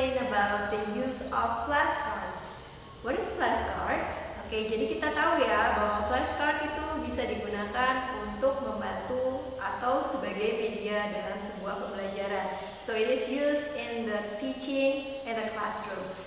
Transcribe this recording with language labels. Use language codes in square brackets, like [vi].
[en] about the use of flashcards. What is flashcard? [id] Oke, jadi kita tahu ya bahwa flashcard itu bisa digunakan untuk membantu atau sebagai media dalam sebuah pembelajaran. [en] So it is used in the teaching in the classroom.